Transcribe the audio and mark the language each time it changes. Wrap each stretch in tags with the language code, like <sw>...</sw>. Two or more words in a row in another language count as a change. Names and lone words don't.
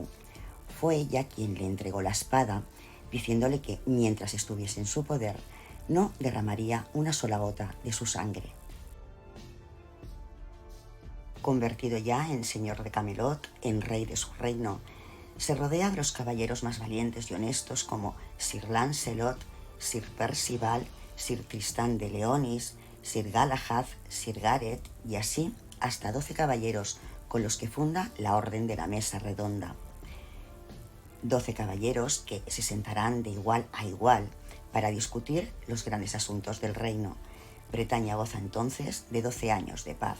<es>Fue ella quien le entregó la espada, diciéndole que mientras estuviese en su poder, no derramaría una sola gota de su sangre. Convertido ya en señor de Camelot, en rey de su reino, se rodea de los caballeros más valientes y honestos como Sir Lancelot, Sir Percival, Sir Tristán de Leonis, Sir Galahad, Sir Gareth y así hasta 12 caballeros con los que funda la Orden de la Mesa Redonda. 12 caballeros que se sentarán de igual a igual para discutir los grandes asuntos del reino. Bretaña goza entonces de 12 años de paz.</es>